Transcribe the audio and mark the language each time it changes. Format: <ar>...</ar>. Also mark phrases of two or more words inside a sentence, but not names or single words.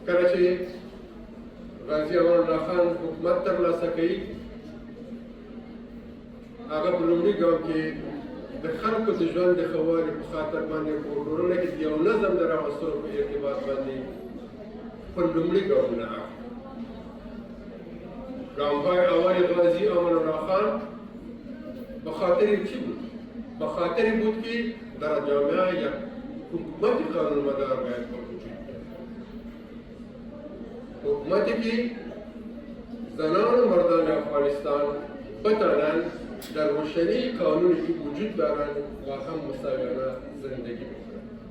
<ps>کله چې غازي امان الله خان حکومت ترلاسه کوي، هغه په لومړي ګام کې د خلکو د ژوند د ښه والي په خاطر باندې په ټولنه کې د یو نظم د راوستلو په ارتباط باندې خپل لومړي ګامونه اخلي.</ps> <fa>گام‌های اول غازی امان الله خان به خاطر چی بود؟ به خاطر بود که در جامعه یک حکومت قانون‌مدار باید وجود دارد. حکومتی که زنان و مردان افغانستان بتوانند در روشنی قانونی که وجود دارند و هم مساویانه زندگی بکنند.</fa>